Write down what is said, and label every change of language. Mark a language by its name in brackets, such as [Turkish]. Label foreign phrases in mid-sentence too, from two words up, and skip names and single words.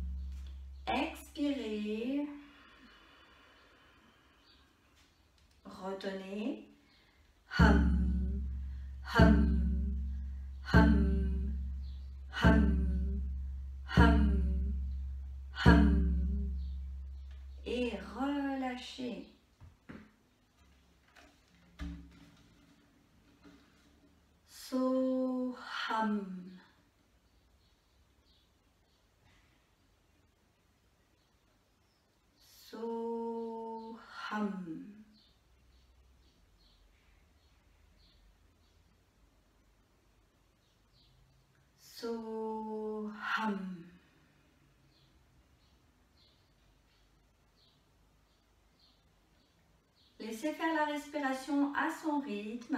[French] Expirez, retenez, hum, hum, hum, hum, hum, hum. Et relâchez. [Sanskrit] So hum. So hum. So hum. [French] Les Laissez faire la respiration à son rythme.